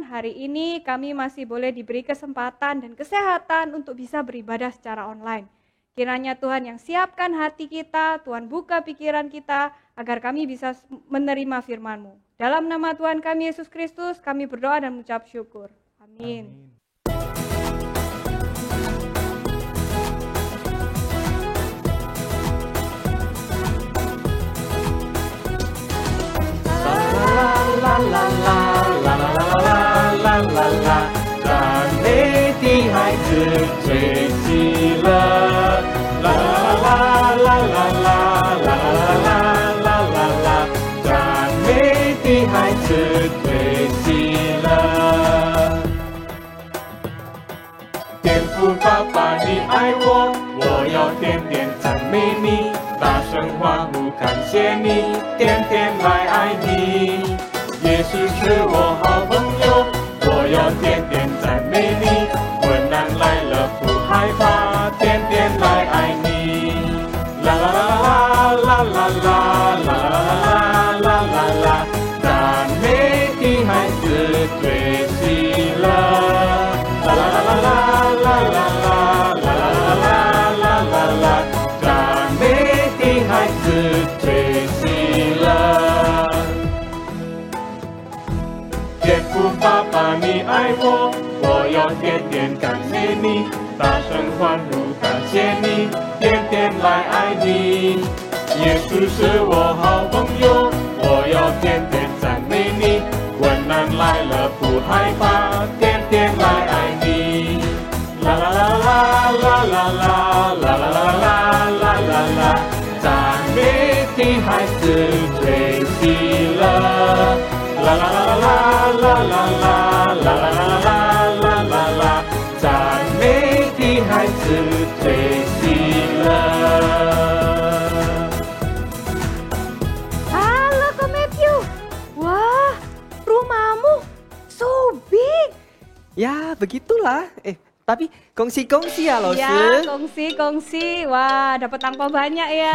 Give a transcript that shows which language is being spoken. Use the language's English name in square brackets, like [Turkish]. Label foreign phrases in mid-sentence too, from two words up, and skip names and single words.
[Indonesian] Hari ini kami masih boleh diberi kesempatan dan kesehatan untuk bisa beribadah secara online. Kiranya Tuhan yang siapkan hati kita, Tuhan buka pikiran kita, agar kami bisa menerima firman-Mu. Dalam nama Tuhan kami Yesus Kristus, kami berdoa dan mengucap syukur. Amin. [Chinese] 赞美的孩子最喜乐，啦啦啦啦啦啦啦啦啦啦啦，赞美的孩子最喜乐。天父爸爸你爱我，我要天天赞美你，大声欢呼感谢你，天天来爱你。耶稣是我好朋友，我要天天赞美你，困难来了不害怕，天天来爱你。啦啦啦啦啦啦啦啦啦啦啦，赞美的孩子最喜乐。啦啦啦啦啦啦啦啦啦啦啦啦，赞美的孩子最喜乐。天父爸爸你爱我，我要天天感谢你，大声欢呼感谢你，天天来爱你。耶稣是我好朋友，我要天天赞美你，困难来了不害怕，天天来爱你。啦啦啦啦啦啦啦啦啦啦啦啦啦，赞美的孩子最喜乐。啦啦啦啦啦啦啦啦啦啦啦啦，赞美的孩子最喜乐。 [Indonesian] Halo Ko Matthew, wah rumahmu [English] so big. [Indonesian] Ya begitulah, tapi kongsi-kongsi ya Ya, Lose. kongsi. Wah, dapat angpau banyak ya.